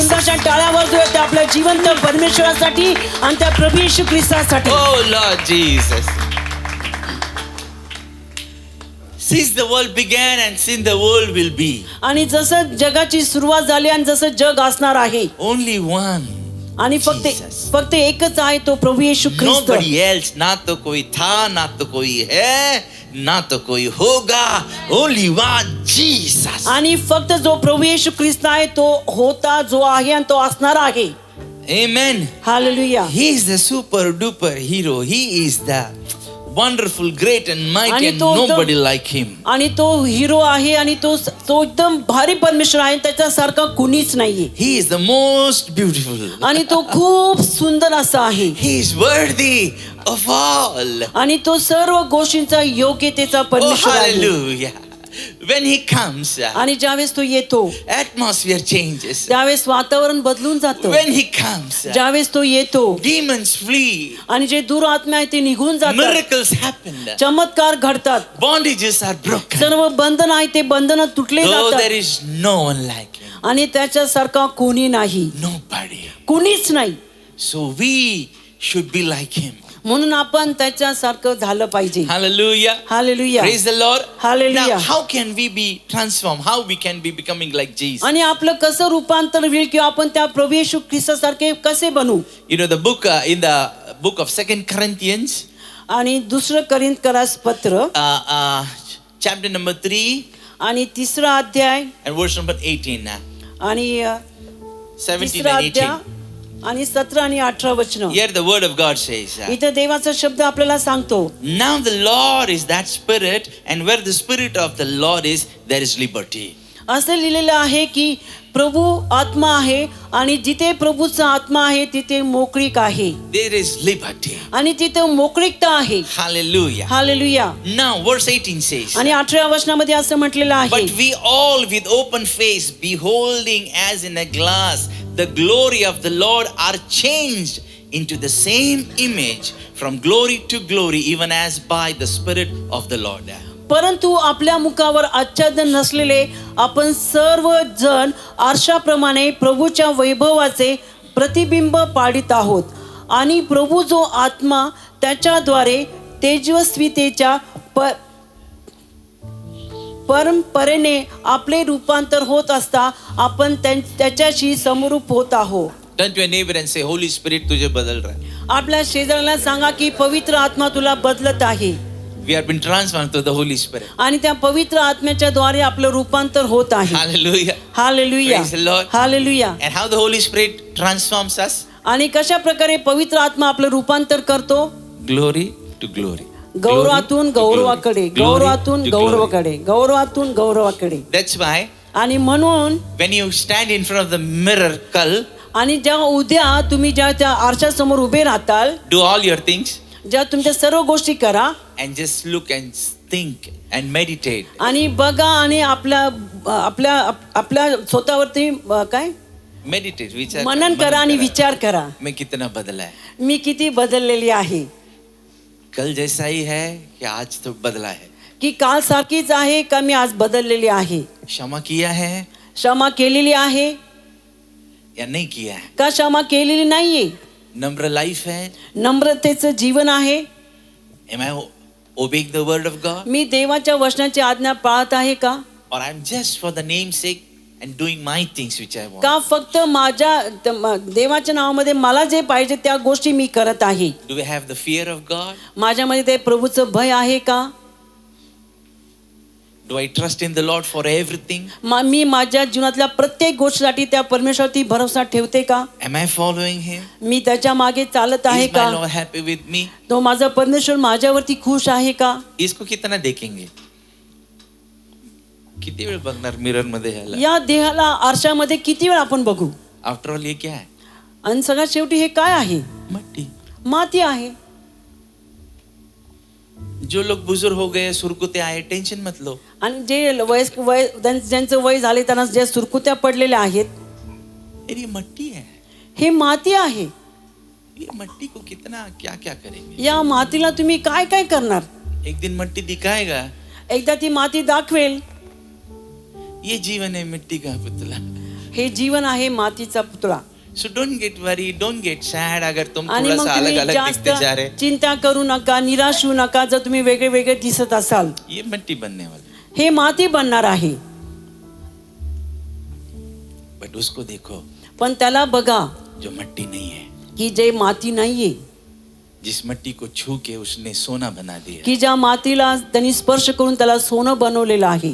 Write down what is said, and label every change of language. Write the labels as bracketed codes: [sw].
[mr] सुंदरशा टाळ्या वाजवूया त्या आपल्या जिवंत परमेश्वरासाठी आणि त्या प्रभू येशू ख्रिस्तासाठी. [en] Oh Lord Jesus. Since the world began and since the world will be, [mr] आणि जसं जगाची सुरुवात झाली आणि जसं जग असणार आहे, [en] only one. [mr] आणि [en] Jesus. [mr] फक्त एकच आहे, तो प्रभू येशू ख्रिस्त. [en] Nobody else. [hi] ना तो कोई था, ना तो कोई है, ना तो कोई होगा. [en] Only one Jesus. [mr] आणि फक्त जो प्रभू येशू ख्रिस्त आहे तो होता, जो आहे आणि तो असणार आहे. [en] Amen. [mr] Hallelujah. [en] He is the super duper hero. He is the wonderful, great and mighty, [mr] आणि [en] and [mr] तो [en] nobody like him. [mr] आणि तो हिरो आहे आणि तो एकदम भारी परमेश्वर आहे, त्याच्यासारखा कुणीच नाहीये. [en] He is the most beautiful. [mr] आणि तो खूप सुंदर असा आहे [en] He is worthy of all. [mr] आणि तो सर्व गोष्टींचा योग्यतेचा [en] Oh, [mr] परमेश्वर आहे. [en] hallelujah. When he comes, [mr] आणि ज्यावेळेस तो येतो [en] atmosphere changes. [mr] त्यावेळेस वातावरण बदलून जातं. [en] When he comes, [mr] ज्यावेळेस तो येतो [en] demons flee. [mr] आणि जे दुरात्मा आहे ते निघून जातात, [en] Miracles happen. [mr] चमत्कार घडतात, [en] Bondages are broken. [mr] सर्व बंधन आहे ते बंधन तुटले [en] Though there [mr] जातात [en] is no one like him. [mr] आणि त्याच्यासारखा कोणी नाही, [en] Nobody. [mr] कुणीच नाही. [en] So we should be like him. [mr] म्हणून आपण त्याच्यासारखं झालं पाहिजे. [en] Hallelujah. [mr] Hallelujah. [en] Praise the Lord. Hallelujah. Now, how can we be transformed? How we can be becoming like Jesus? [mr] आणि आपलं कसं रूपांतर होईल किंवा आपण त्या प्रभू येशू ख्रिस्तासारखे कसे बनू? [en] You know the book in the book of 2 Corinthians, [mr] आणि दुसरं करिंथकरास पत्र [en] chapter number 3 [mr] आणि तिसरा अध्याय [en] and verse number 18 now. [mr] आणि [en] 17 [mr] तिसरा [en] and 18. [mr] अध्याय आणि 17 आणि 18 वचन. [en] Here the word of God says, [mr] इथं देवाचा शब्द आपल्याला सांगतो, [en] now the Lord is that spirit, and where the spirit of the Lord is, there is liberty. [mr] असं लिहिलेलं आहे की प्रभू आत्मा आहे आणि जिथे प्रभूचा आत्मा आहे तिथे मोकळीक आहे. [en] There is liberty. [mr] आणि तिथे मोकळीकता आहे. [en] Hallelujah. [mr] Hallelujah. [en] Now verse 18 says, [mr] आणि 18व्या वचनामध्ये असं म्हटलेलं आहे, [en] but we all with open face beholding as in a glass the glory of the Lord are changed into the same image from glory to glory, even as by the Spirit of the Lord. [mr] परंतु आपल्या मुखावर आच्छादन नसलेले आपण सर्व जण आरशाप्रमाणे प्रभूच्या वैभवाचे प्रतिबिंब पाडित आहोत आणि प्रभू जो आत्मा त्याच्याद्वारे तेजस्वितेच्या परंपरेने आपले रूपांतर होत असता आपण त्याच्याशी समरूप होत आहोत. [en] Turn to your neighbor and say, Holy Spirit [hi] तुझे बदल रहा है. [mr] आपल्या शेजाऱ्याला सांगा की पवित्र आत्मा तुला बदलत आहे. [en] We have been transformed to the Holy Spirit. [mr] आणि त्या पवित्र आत्म्याच्या द्वारे आपलं रूपांतर होत आहे. [en] Hallelujah. [mr] Hallelujah. [en] Praise the Lord. [mr] Hallelujah. [en] And how the Holy Spirit transforms us? [mr] आणि कशा प्रकारे पवित्र आत्मा आपलं रूपांतर करतो? [en] Glory to glory. [mr] गौरवातून गौरवाकडे, गौरवातून गौरवाकडे, गौरवातून गौरवाकडे. [en] That's why [mr] आणि म्हणून [en] when you stand in front of the mirror, कल, [mr] आणि जेव्हा उद्या तुम्ही ज्या त्या आरशासमोर उभे राहताल, [en] do all your things [mr] ज्या तुमच्या सर्व गोष्टी करा [en] and just look and think and meditate. [mr] आणि बघा आणि आपल्या आपल्या आपल्या स्वतःवरती काय [en] Meditate, विचार [mr] मनन करा आणि विचार करा, [hi] मैं कितना बदला है. [mr] मी किती बदललेली आहे. [hi] कल जैसा ही है कि आज तो बदला है. [mr] की काल सारखीच आहे का मी आज बदललेली आहे. [hi] क्षमा किया है [mr] क्षमा केलेली आहे [hi] या नहीं किया है. [mr] का क्षमा केलेली नाहीये. [hi] नम्र लाइफ है. [mr] नम्रतेचं जीवन आहे. [en] Am I obeying the word of God? [mr] मी देवाच्या वचनाची आज्ञा पाळत आहे का? [en] Or I'm just for the name's sake and doing my things which I want? [mr] का फक्त माझ्या देवाच्या नावामध्ये मला जे पाहिजे त्या गोष्टी मी करत आहे. [en] Do I have the fear of God? [mr] माझ्यामध्ये ते प्रभूचं भय आहे का? [en] Do I trust in the Lord for everything? [mr] मी माझ्या जीवनातल्या प्रत्येक गोष्टीसाठी त्या परमेश्वरावरती भरोसा ठेवते का? [en] Am I following Him? [mr] मी त्याच्या मागे चालत आहे [en] Is my [mr] का? [en] Lord happy with me? [mr] तो माझा परमेश्वर माझ्यावरती खुश आहे का? [hi] इसको कितना देखेंगे? [mr] किती वेळ बघणार मिरर मध्ये ह्याला? या देहाला आरशामध्ये किती वेळ आपण बघू? [en] after all [hi] ये क्या है? [mr] आणि सगळ्यात शेवटी हे काय आहे? [hi] मट्टी. [mr] माती आहे. [hi] जो लोग बुजुर्ग हो गए, सुरकुते आए, टेंशन मत लो. [mr] आणि जे ज्यांचं वय झाले त्यांना ज्या सुरकुत्या पडलेल्या आहेत, [hi] ये मट्टी है. [mr] हे माती आहे. [hi] ये मट्टी को कितना क्या क्या करेंगे? [mr] या मातीला तुम्ही काय काय करणार? [hi] एक दिन मट्टी दिखाएगा. [mr] एकदा ती माती दाखवेल. [hi] ये जीवन है मिट्टी का पुतला. [mr] हे जीवन आहे मातीचा पुतळा. [en] So don't get worried, don't get sad [hi] अगर तुम [mr] आणि [hi] थोड़ा [mr] मग [hi] सा अलग [mr] तुम्ही [hi] अलग दिखते जा रहे. [mr] जास्त चिंता करू नका, निराश होऊ नका. जर तुम्ही वेगळे वेगळे दिसत असाल, [hi] ये मिट्टी बनने वाली. [mr] हे माती बनणार आहे. [hi] बट उसको देखो [mr] पण त्याला बघा [hi] जो मिट्टी नहीं है, [mr] की जे माती नाहीये, [hi] जिस मिट्टी को छू के उसने सोना बना दिया. [mr] की ज्या मातीला त्यांनी स्पर्श करून त्याला सोनं बनवलेलं आहे.